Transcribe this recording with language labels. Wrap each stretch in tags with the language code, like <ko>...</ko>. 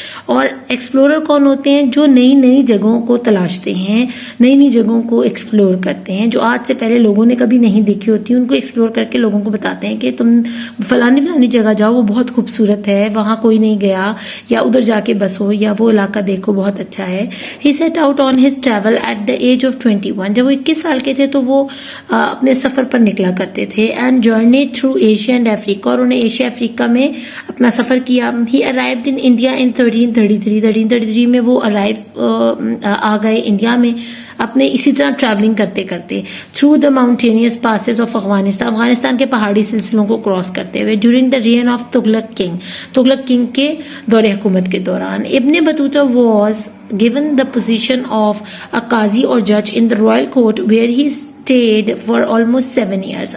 <ur>اور ایکسپلورر کون ہوتے ہیں، جو نئی نئی جگہوں کو تلاشتے ہیں، نئی نئی جگہوں کو ایکسپلور کرتے ہیں جو آج سے پہلے لوگوں نے کبھی نہیں دیکھی ہوتی، ان کو ایکسپلور کر کے لوگوں کو بتاتے ہیں کہ تم فلانی جگہ جاؤ، وہ بہت خوبصورت ہے، وہاں کوئی نہیں گیا، یا ادھر جا کے بسو، یا وہ علاقہ دیکھو بہت اچھا ہے.</ur> <en>He set out on his travel at the age of 21.</en> <ur>جب وہ 21 سال کے تھے تو وہ اپنے سفر پر نکلا کرتے تھے.</ur> <en>And journeyed through Asia and Africa.</en> <ur>اور انہیں ایشیا افریقہ میں اپنا سفر کیا.</ur> <en>He arrived in India in 1333.</en> <ur>1333 میں وہ آ گئے انڈیا میں اپنے اسی طرح ٹریولنگ کرتے کرتے</ur> <en>through the mountainous passes of Afghanistan</en> <ur>کے پہاڑی سلسلوں کو کراس کرتے ہوئے</ur> <en>during the reign of Tughlaq king</en> <ur>کے دور حکومت کے دوران.</ur> <en>Ibn Battuta was given the position of a Qazi</en> <ur>اور جج</ur> <en>in the royal court where he stayed for almost 7 years.</en>